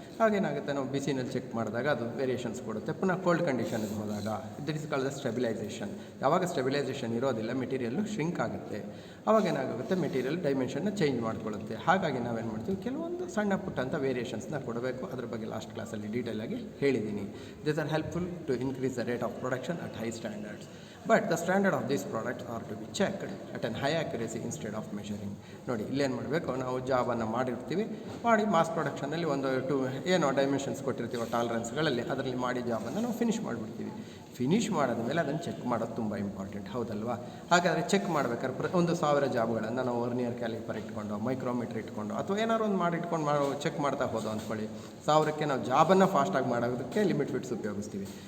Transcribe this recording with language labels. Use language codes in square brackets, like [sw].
[kn] ಹಾಗೇನಾಗುತ್ತೆ, ನಾವು ಬಿಸಿನಲ್ಲಿ ಚೆಕ್ ಮಾಡಿದಾಗ ಅದು ವೇರಿಯೇಷನ್ಸ್ ಕೊಡುತ್ತೆ. ಪುನಃ ಕೋಲ್ಡ್ ಕಂಡೀಷನ್ಗೆ ಹೋದಾಗ [en] That is called the stabilisation. [kn] ಯಾವಾಗ ಸ್ಟೆಬಿಲೈಸೇಷನ್ ಇರೋದಿಲ್ಲ, ಮೆಟೀರಿಯಲ್ಲು ಶ್ರಿಂಕ್ ಆಗುತ್ತೆ. ಆವಾಗ ಏನಾಗುತ್ತೆ, ಮೆಟೀರಿಯಲ್ ಡೈಮೆನ್ಷನ್ನ ಚೇಂಜ್ ಮಾಡ್ಕೊಳ್ಳುತ್ತೆ. ಹಾಗಾಗಿ ನಾವೇನು ಮಾಡ್ತೀವಿ, ಕೆಲವೊಂದು ಸಣ್ಣ ಪುಟ್ಟ ಅಂತ ವೇರಿಯೇಷನ್ಸ್ನ ಕೊಡಬೇಕು. ಅದ್ರ ಬಗ್ಗೆ ಲಾಸ್ಟ್ ಕ್ಲಾಸಲ್ಲಿ ಡೀಟೇಲಾಗಿ ಹೇಳಿದ್ದೀನಿ. [en] These are helpful to increase the rate of production at high standards. But the standard of these products are to be checked at a high accuracy instead of measuring. [kn] ನೋಡಿ, ಇಲ್ಲೇನು ಮಾಡಬೇಕು, ನಾವು ಜಾಬನ್ನು ಮಾಡಿ ಮಾಸ್ ಪ್ರೊಡಕ್ಷನಲ್ಲಿ ಒಂದು ಏನೋ dimensions ಕೊಟ್ಟಿರ್ತೀವೋ ಟಾಲರೆನ್ಸ್ಗಳಲ್ಲಿ, ಅದರಲ್ಲಿ ಮಾಡಿ ಜಾಬನ್ನು ನಾವು ಫಿನಿಷ್ ಮಾಡಿಬಿಡ್ತೀವಿ. ಫಿನಿಷ್ ಮಾಡಿದ ಮೇಲೆ ಅದನ್ನು ಚೆಕ್ ಮಾಡೋದು ತುಂಬ ಇಂಪಾರ್ಟೆಂಟ್, ಹೌದಲ್ವಾ? ಹಾಗಾದರೆ ಚೆಕ್ ಮಾಡ್ಬೇಕಾದ್ರೆ 1000 ಜಾಬ್ಗಳನ್ನು ನಾವು ವರ್ನಿಯರ್ ಕ್ಯಾಲಿಪರ್ ಇಟ್ಕೊಂಡು, ಮೈಕ್ರೋಮೀಟ್ರ್ ಇಟ್ಕೊಂಡು, ಅಥವಾ ಏನಾದ್ರು ಒಂದು ಇಟ್ಕೊಂಡು ಚೆಕ್ ಮಾಡ್ತಾ ಹೋದೋ ಅಂದ್ಕೊಳ್ಳಿ, 1000ಕ್ಕೆ ನಾವು ಜಾಬನ್ನು ಫಾಸ್ಟಾಗಿ ಮಾಡೋದಕ್ಕೆ ಲಿಮಿಟ್ ಫಿಟ್ಸ್ ಉಪಯೋಗಿಸ್ತೀವಿ.